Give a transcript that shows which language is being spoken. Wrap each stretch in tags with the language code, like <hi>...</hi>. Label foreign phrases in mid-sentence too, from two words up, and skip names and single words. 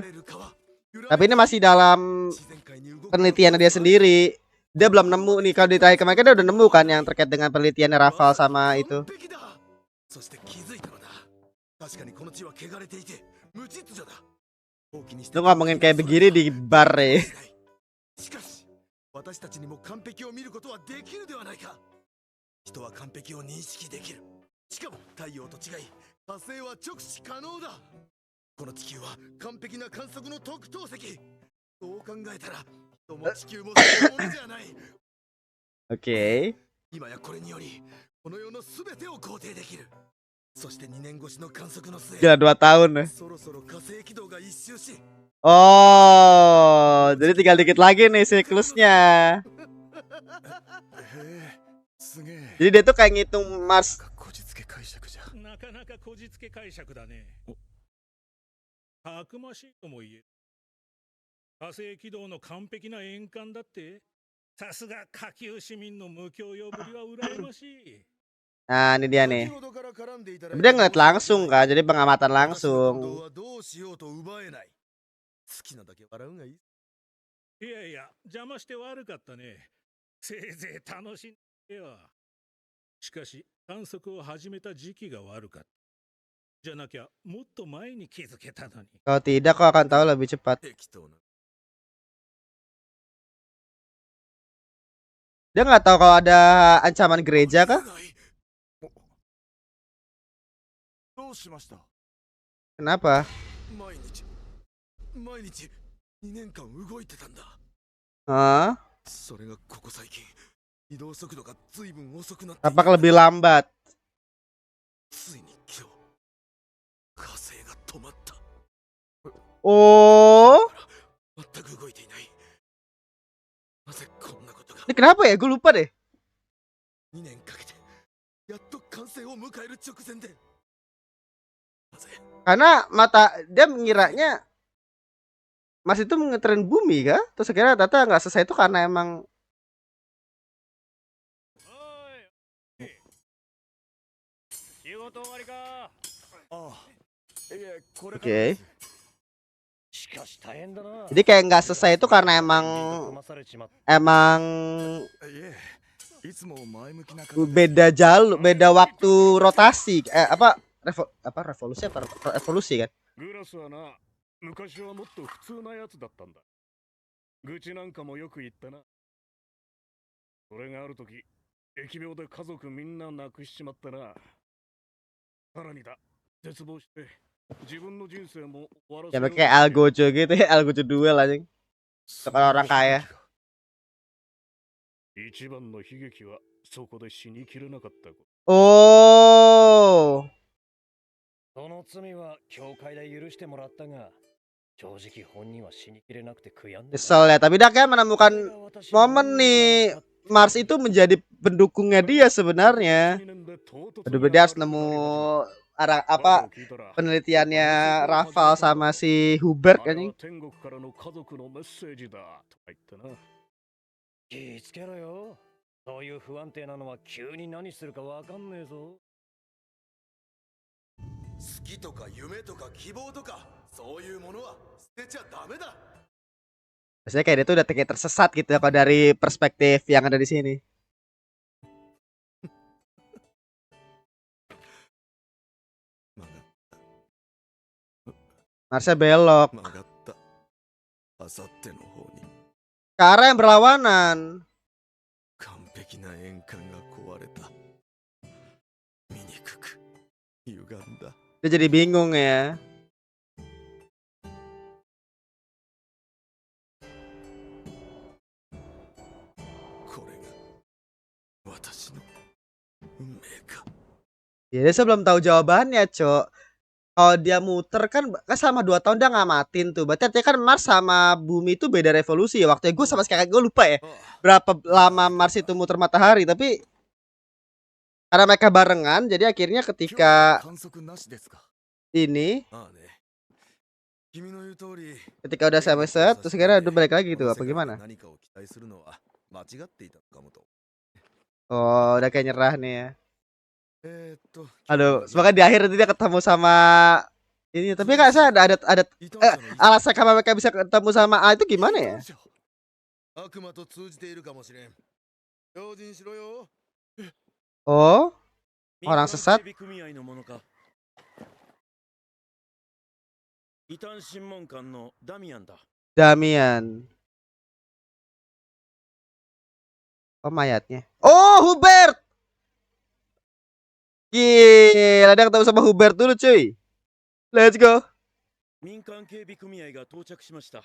<id>Tapi ini masih dalam penelitian dia sendiri. Dia belum nemu nih, kalau di terakhir kemarin dia udah nemu kan yang terkait dengan penelitian Rafael sama itu. Lu ngomongin kayak begini di bar ya.</id> <ja>私たちにも完璧を見ることはできるではないか。人は完璧を認識できる。しかも太陽と違い、火星は直視可能だ。この地球は完璧な観測の特等席。そう考えたら、人も地球もそのものじゃない。Okay. 今やこれにより、この世のすべてを肯定できる。そして2年越しの観測の末</ja> <id>Gila 2 tahun ya.</id> <ja>そろそろ火星軌道が一周し</ja> <id>Oh, jadi tinggal dikit lagi nih siklusnya.</id> <ja>へえすげえ</ja> <id>Jadi dia tuh kayak ngitung Mars.</id> <ja>こじつけ解釈じゃなかなかこじつけ解釈だね。たくましいとも言える。火星軌道の完璧な円環だって。さすが下級市民の無教養ぶりは羨ましい。</ja> <id>Nah, ini dia nih.</id> <ja>先ほどから絡んでいただ</ja> <id>Tapi</id> <ja>い</ja> <id>dia</id> <ja>た</ja> <id>ngeliat langsung kan, jadi pengamatan</id> <ja>私の感</ja> <id>langsung.</id> <ja>動はどうしようと奪えない好きなだけ笑うがいいいやいや、邪魔して悪かったね。せいぜい楽しんでよ。しかし、観測を始めた時期が悪かった。じゃなきゃ、もっと前に気づけたのに。</ja> <id>Kalau tidak, kau akan tahu lebih cepat.</id> <ja>適当な</ja> <id>Dia nggak tahu kalau ada ancaman gereja kah?</id> <ja>どうしました</ja> <id>Kenapa?</id> <ja>毎日2年間動いてたんだ Hah? それがここ最近移動速度が随分遅くなって</ja> <id>Apakah lebih lambat?</id> <ja>ついに今日火星が止まった Oh, 全く動いていないなぜこんなことが</ja> <id>ini kenapa ya? Gue lupa deh.</id> <ja>2 年かけてやっと完成を迎える直前でなぜ</ja> <id>Karena dia mengiranya Mas itu ngetren bumi kah? Terus akhirnya ternyata nggak selesai itu karena emang</id> <ja>仕事終わりか。ああいえこれ</ja> <id>Oke.</id> <ja>しかし大変だな。</ja> <id>Jadi kayak nggak selesai itu karena emang</id> <ja>いえいつも前向きな方で</ja> <id>beda jalur, beda waktu rotasi. Revolusi apa revolusi kan?</id> <ja>グラスはな、昔はもっと普通なやつだったんだ。愚痴なんかもよく言ったな。それがあるとき、疫病で家族みんな亡くしちまったな。さらにだ、絶望して、自分の人生も終わら</ja> <id>Ya</id> <ja>せよう</ja> <id>pakai El Gojo gitu ya, El Gojo duel anjing. Kalau orang kaya.</id> <ja>一番の悲劇はそこで死にきれなかったこと。 Oh. その罪は教会で許してもらったが、正直本人は死にきれなくて悔やんでた。</ja> <id>Kesel ya, tapi dia kayak menemukan momen nih Mars itu menjadi pendukungnya dia sebenarnya. Aduh, dia harus nemu arah apa penelitiannya Rafael sama si Hubert kan nih.</id> <ja>天国からの家族のメッセージだとか言ってな。気ぃつけろよ。そういう不安定なのは急に何するかわかんねえぞ。好きとか夢とか希望とかそういうものは捨てちゃダメだ</ja> <id>Biasanya kayak dia tuh udah kayak tersesat gitu ya kalau dari perspektif yang ada di sini. Marsnya belok</id> <ja>曲がったあさっての方に</ja> <id>ke arah yang berlawanan.</id> <ja>完璧な円環が壊れた醜く歪んだ</ja> <id>Dia jadi bingung ya.</id> <ja>これが私の運命か</ja> <id>Ya dia belum tahu jawabannya, Cok. Kalau dia muter kan selama 2 tahun dia ngamatin tuh. Berarti artinya kan Mars sama Bumi itu beda revolusi ya. Waktunya gue sama sekali gue lupa ya. Berapa lama Mars itu muter matahari, tapi karena mereka barengan, jadi akhirnya ketika</id> <ja>観測なしですか</ja> <id>ini</id> <ja>ああね君の言う通り</ja> <id>ketika udah selesai terus akhirnya udah balik lagi gitu apa gimana?</id> <ja>何かを期待するのは間違っていたのかもと</ja> <id>Oh, udah kayak nyerah nih ya. えーっと Aduh, semoga di akhir nanti dia ketemu sama ini. Tapi nggak saya ada alasan kenapa mereka bisa ketemu sama A itu gimana ya?</id> <ja>悪魔と通じているかもしれん用心しろよ</ja> <id>Oh, orang sesat.</id> <ja>組合のものか。異端審問官のダミアンだ。</ja> <id>Damian. Oh, mayatnya. Oh, Hubert. Gila, dia ketemu sama Hubert dulu, cuy.</id> <en>Let's go.</en> <ja>民間警備組合が到着しました。</ja>